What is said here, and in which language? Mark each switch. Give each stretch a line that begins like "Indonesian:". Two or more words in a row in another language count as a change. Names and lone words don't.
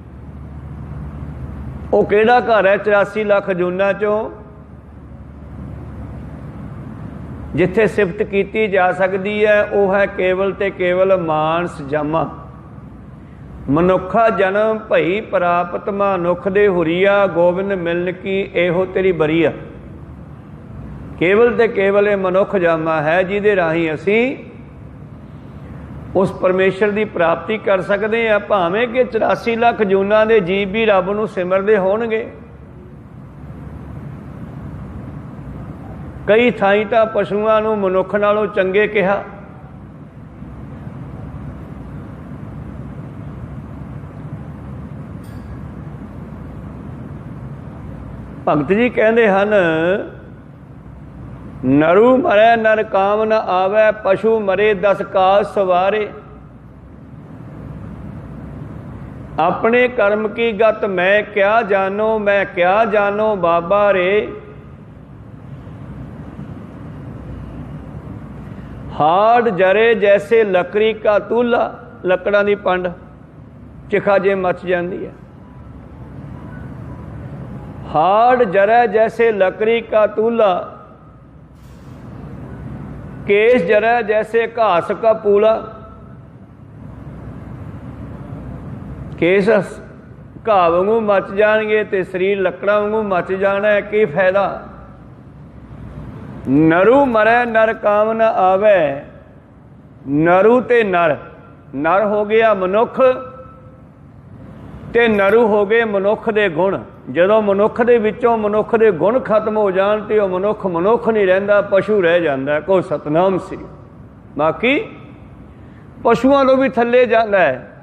Punjabi: ਵੋ ਕਿਹੜਾ ਘਰ ਹੈ 84 ਲੱਖ ਜੂਨਾਂ ਚੋਂ ਜਿੱਥੇ ਸਿਫ਼ਤ
Hindi: की जा सकती है? वह है
Punjabi: ਕੇਵਲ ਤੇ ਕੇਵਲ ਮਾਨਸ ਜਾਮਾ। ਮਨੁੱਖਾ ਜਨਮ ਭਈ ਪ੍ਰਾਪਤ ਮਾਨੁਖ ਦੇ ਹੁਰਿਆ, ਗੋਬਿੰਦ ਮਿਲਨ ਕੀ ਏਹੋ ਤੇਰੀ ਬਰੀਆ। ਕੇਵਲ ਤੇ ਕੇਵਲ ਏ ਮਨੁੱਖ ਜਾਮਾ ਹੈ ਜਿਹਦੇ ਰਾਹੀਂ ਅਸੀਂ ਉਸ ਪਰਮੇਸ਼ਰ ਕੀ ਪ੍ਰਾਪਤੀ
Hindi: कर सकते हैं।
Punjabi: ਭਾਵੇਂ ਕਿ 84 ਲੱਖ ਜੂਨਾਂ ਦੇ ਜੀਵ ਭੀ ਰੱਬ ਨੂੰ ਸਿਮਰਦੇ ਹੋਣਗੇ। ਕਈ ਥਾਈਂ ਤਾਂ ਪਸ਼ੂਆਂ ਨੂੰ ਮਨੁੱਖ ਨਾਲੋਂ ਚੰਗੇ ਕਿਹਾ।
Hindi: भगत जी कहते हैं, नरू मरै नर काम न आवै, पशु मरे 10 काज सवारे। अपने कर्म की गत मैं क्या जानो, मैं क्या जानो बाबा रे। हाड़ जरे जैसे लकड़ी का तूला, लकड़ा की पंड चिखा जे मच जाती है। हाड़ जरे जैसे लकड़ी का तूला, केस जरा जैसे घास का पूला।
Punjabi: ਕੇਸ ਘਾਹ ਵਾਂਗੂ ਮੱਚ ਜਾਏਂਗੇ ਤੋ ਸ਼ਰੀਰ ਲੱਕੜਾ ਵਾਂਗੂ ਮੱਚ ਜਾਣਾ ਹੈ, ਕੀ ਫ਼ਾਇਦਾ।
Hindi: नरू मरै नर काम न आवे,
Punjabi: ਨਰੂ ਤੇ ਨਰ, ਨਰ ਹੋ ਗਿਆ ਮਨੁੱਖ ਤੇ ਨਰੂ ਹੋ ਗਏ ਮਨੁੱਖ ਦੇ ਗੁਣ। ਜਦੋਂ ਮਨੁੱਖ ਦੇ ਵਿਚੋਂ ਮਨੁੱਖ ਦੇ ਗੁਣ ਖ਼ਤਮ ਹੋ ਜਾਣ ਤੇ ਵੋ ਮਨੁੱਖ ਮਨੁੱਖ ਨਹੀਂ ਰਹਿੰਦਾ, ਪਸ਼ੂ ਰਹਿ ਜਾਂਦਾ। ਕੋ ਸਤਿਨਾਮ ਸ੍ਰੀ, ਬਾਕੀ ਪਸ਼ੂਆਂ ਤੋਂ ਭੀ ਥੱਲੇ ਜਾਂਦਾ ਹੈ।